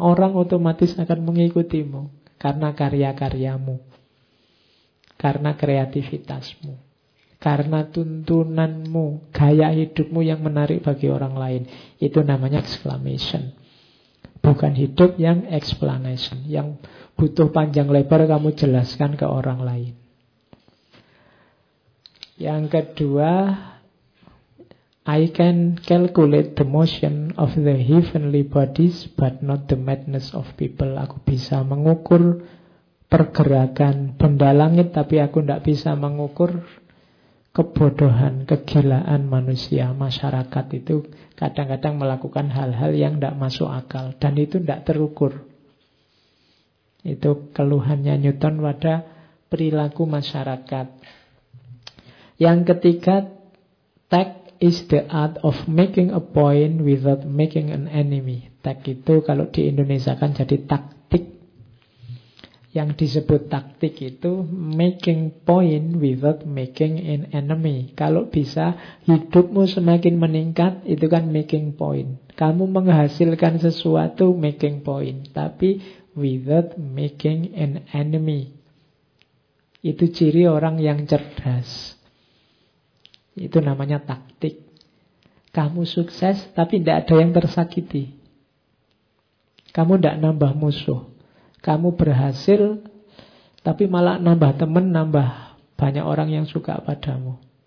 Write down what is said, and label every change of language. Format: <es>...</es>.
<id>Orang otomatis akan mengikutimu karena karya-karyamu, karena kreativitasmu, karena tuntunanmu, gaya hidupmu yang menarik bagi orang lain. Itu namanya exclamation. Bukan hidup yang explanation, yang butuh panjang lebar kamu jelaskan ke orang lain. Yang kedua,</id> <en>I can calculate the motion of the heavenly bodies, but not the madness of people.</en> <id>Aku bisa mengukur pergerakan benda langit, tapi aku tidak bisa mengukur kebodohan, kegilaan manusia, masyarakat itu kadang-kadang melakukan hal-hal yang tidak masuk akal. Dan itu tidak terukur. Itu keluhannya Newton pada perilaku masyarakat. Yang ketiga,</id> <en>tag is the art of making a point without making an enemy.</en> <id>Tag itu kalau di Indonesia kan jadi taktik. yang disebut taktik itu</id> <en>making point without making an enemy.</en> <id>Kalau bisa hidupmu semakin meningkat, itu kan</id> <en>making point.</en> <id>Kamu menghasilkan sesuatu,</id> <en>making point.</en> <id>Tapi</id> <en>without making an enemy.</en> <id>Itu ciri orang yang cerdas. Itu namanya taktik. Kamu sukses, tapi tidak ada yang tersakiti. Kamu tidak nambah musuh. Kamu berhasil, tapi malah nambah teman, nambah banyak orang yang suka padamu.</id>